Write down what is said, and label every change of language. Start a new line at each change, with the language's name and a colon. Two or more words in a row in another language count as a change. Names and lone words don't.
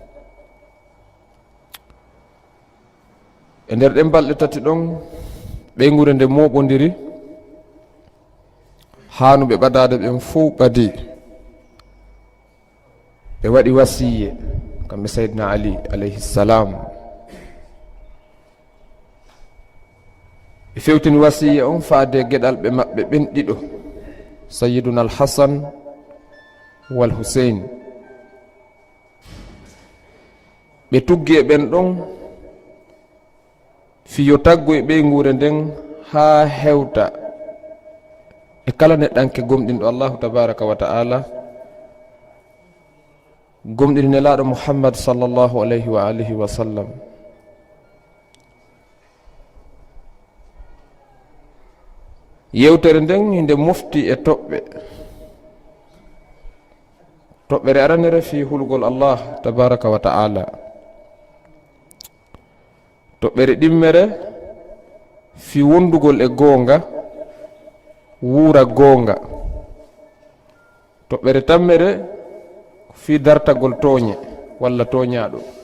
Fula: e nder ɗen balɗe 3 ɗon ɓeygure nde moɓodiri, hanuɓe ɓadade ɓen fou ɓadi. ɓe waɗi wasiye kamɓe Sayyidina Ali
Arabic: عليه السلام.
Fula: ɓe fewtini wasiye on faade gueɗal ɓe maɓɓe ɓen ɗiɗo,
Arabic: سيدنا الحسن والحسين.
Fula: ɓe tuggi e ɓen ɗon fiyo taggo e ɓeygure nden ha hewta e kala neɗɗanke gomɗinɗo
Arabic: الله تبارك وتعالى,
Fula: gomɗini nelaɗo Muhammad
Arabic: صلى الله عليه وآله وسلم.
Fula: yewtere nden hinde mofti e toɓɓere aranere fi hulgol
Arabic: الله تبارك وتعالى,
Fula: toɓɓere ɗimmere fi wondugol e goonga, wuura goonga, toɓɓere tammere fi dartagol tooñe walla tooñaɗo,